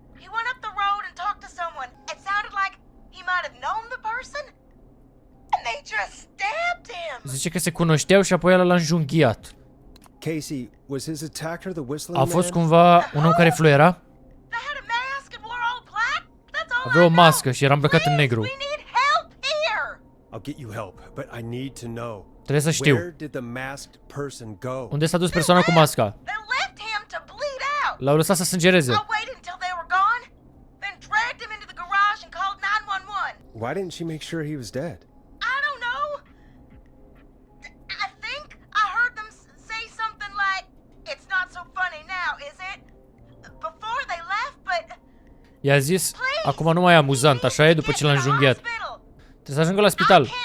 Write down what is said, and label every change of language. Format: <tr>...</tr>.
<en>He went up the road and talked to someone. It sounded like he might have known the person, and they just stabbed him.</en> <ro>Zice că se cunoșteau și apoi ăla l-a înjunghiat.</ro> <en>Casey, was his attacker the whistling</en> <ro>A</ro> <en>man?</en> <ro>fost cumva un om care fluiera?</ro> <en>They had a mask and wore all black. That's all</en> <ro>Avea o</ro> <en>I know.</en> <ro>mască și era îmbrăcat în negru.</ro> <en>We need help here. I'll get you help, but I need to know.</en> <ro>Trebuie să știu.</ro> <en>Where did the masked person go?</en> <ro>Unde s-a dus persoana cu masca?</ro> <en>They left him to bleed out.</en> <ro>L-au lăsat să sângereze.</ro> <en>I waited until they were gone, then dragged him into the garage and called 911. Why didn't she make sure he was dead? I don't know. I think I heard them say something like, "It's not so funny now, is it?" Before they left, but</en> <ro>I-a zis, acum nu mai e amuzant, așa e, după ce l-a înjunghiat. Trebuie să ajungă la spital.</ro>